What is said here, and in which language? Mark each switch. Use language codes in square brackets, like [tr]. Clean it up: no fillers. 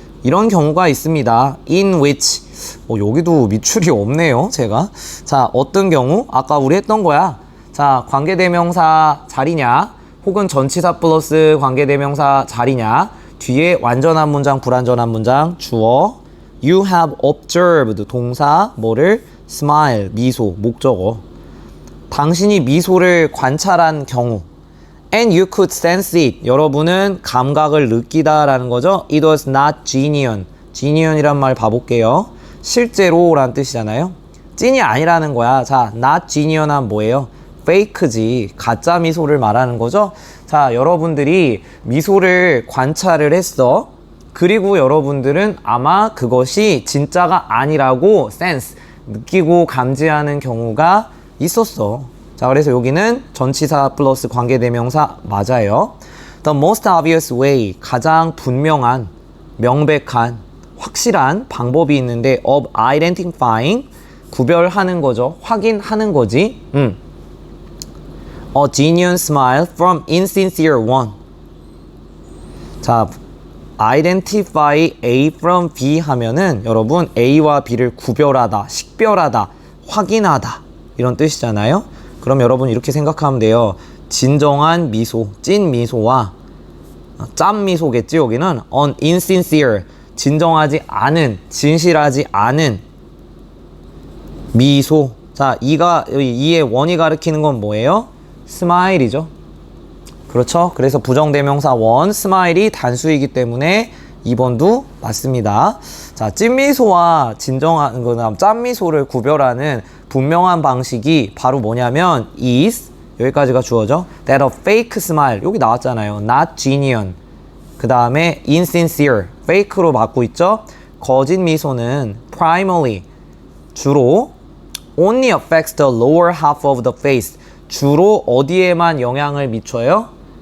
[ko] 이런 경우가 있습니다. [en] In which. [ko] 여기도 밑줄이 없네요, 제가. 자, 어떤 경우? 아까 우리 했던 거야. 자, 관계대명사 자리냐, 혹은 전치사 플러스 관계대명사 자리냐, 뒤에 완전한 문장, 불완전한 문장, 주어. [en] You have observed, [ko] 동사, 뭐를? smile, 미소, 목적어. 당신이 미소를 관찰한 경우. [en] And you could sense it. [ko] 여러분은 감각을 느끼다라는 거죠. [en] It was not genuine. [ko] genuine이란 말 봐볼게요. 실제로라는 뜻이잖아요. 찐이 아니라는 거야. 자, [en] not genuine [ko] 은 뭐예요? fake지. 가짜 미소를 말하는 거죠. 자, 여러분들이 미소를 관찰을 했어. 그리고 여러분들은 아마 그것이 진짜가 아니라고 sense, 느끼고 감지하는 경우가 있었어. 자, 그래서 여기는 전치사 플러스 관계대명사 맞아요. [en] The most obvious way, [ko] 가장 분명한, 명백한, 확실한 방법이 있는데 [en] of identifying, [ko] 구별하는 거죠. 확인하는 거지. [en] A genuine smile from insincere one. [ko] 자, [en] identify A from B [ko] 하면은 여러분 A와 B를 구별하다, 식별하다, 확인하다 이런 뜻이잖아요. 그럼 여러분 이렇게 생각하면 돼요. 진정한 미소, 찐 미소와 짠 미소겠지. 여기는 [en] an insincere, [ko] 진정하지 않은, 진실하지 않은 미소. 자, 이의 원이 가리키는 건 뭐예요? 스마일이죠. 그렇죠? 그래서 부정대명사 원, 스마일이 단수이기 때문에 2번도 맞습니다. 자, 찐미소와 진정한 거나 짠미소를 구별하는 분명한 방식이 바로 뭐냐면 is, 여기까지가 주어져. [en] That a fake smile, [ko] 여기 나왔잖아요. [en] Not genuine. [ko] 그 다음에 insincere, fake로 맞고 있죠. 거짓 미소는 primarily, 주로 [en] only affects the lower half of the face, [ko] 주로 어디에만 영향을 미쳐요?